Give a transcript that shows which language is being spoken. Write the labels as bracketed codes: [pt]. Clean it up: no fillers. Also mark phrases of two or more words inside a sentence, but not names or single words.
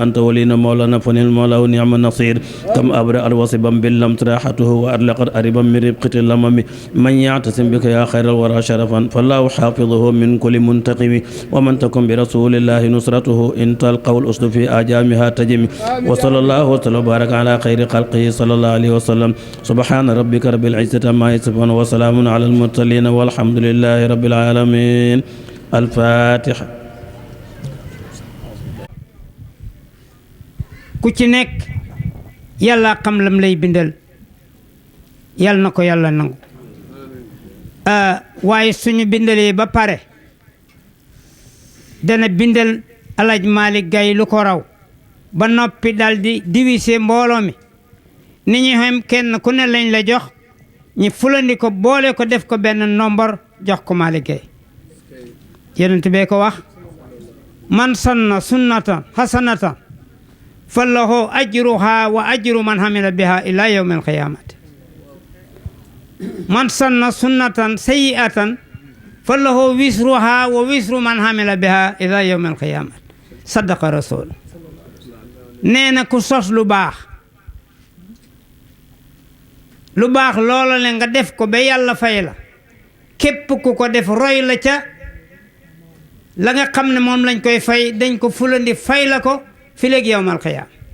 [ar] أنت ولينا مولانا فنعم المولى ونعم النصير كم أبرأ الوصبا باللم راحته وأطلقت أربا من ربقة اللمم من يعتصم بك يا خير الورى شرفا فالله حافظه من كل منتقم ومن تكن برسول الله نصرته إن تلقوا الأسد في آجامها تجم وصلى الله وسلم وبارك على خير خلقه صلى الله عليه وسلم سبحان ربك رب العزة عما يصفون وسلام على المرسلين والحمد لله رب العالمين الفاتحة. [wo] ku ci nekk yàlla xam lam lay bindal yal na ko yàlla nangu waaye suñu bindalee ba pare dana bindal Alaj Malick Gaye lu ko raw ba noppi dal di diviser mbooloo mi ni ñu xam kenn ku ne lañ la jox ñi fulandi ko boole ko def ko benn nombre jox ko Malick Gaye yonent bee ko wax [ar] من سن سنة حسنة فله أجرها وأجر من عمل بها إلى يوم القيامة من سن سنة سيئة فله وزرها ووزر من عمل بها إلى يوم القيامة صدق الرسول [wo] nee na ku sos lu baax loola le nga def ko ba yàlla fay la képp ku ko def roy la ca la nga xam ne moom lañ koy fay dañ ko fulandi fay la ko fi léegi [ar] يوم القيام